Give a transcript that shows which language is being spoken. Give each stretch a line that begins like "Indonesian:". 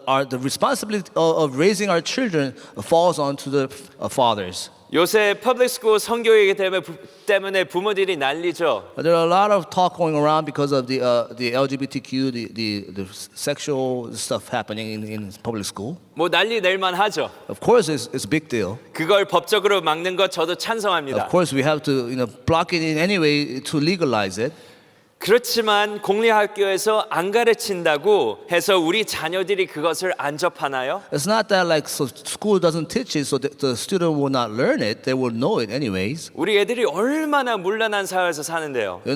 English: the responsibility of raising our children falls on to the fathers.
Korean: 요새 퍼블릭 스쿨 성교육이기 때문에 부모들이 난리죠.
English: There are a lot of talk going around because of the LGBTQ, the sexual stuff happening in public school.
Korean: 뭐 난리 낼만 하죠.
English: Of course, it's a big deal.
Korean: 그걸 법적으로 막는 것 저도 찬성합니다.
English: Of course, we have to block it in any way to legalize it.
Korean: 그렇지만 공립학교에서 안 가르친다고 해서 우리 자녀들이 그것을 안 접하나요?
English: It's not that like so school doesn't teach it, so the student will not learn it. They will know it anyways.
Korean: 우리 애들이 얼마나 문란한 사회에서 사는데요.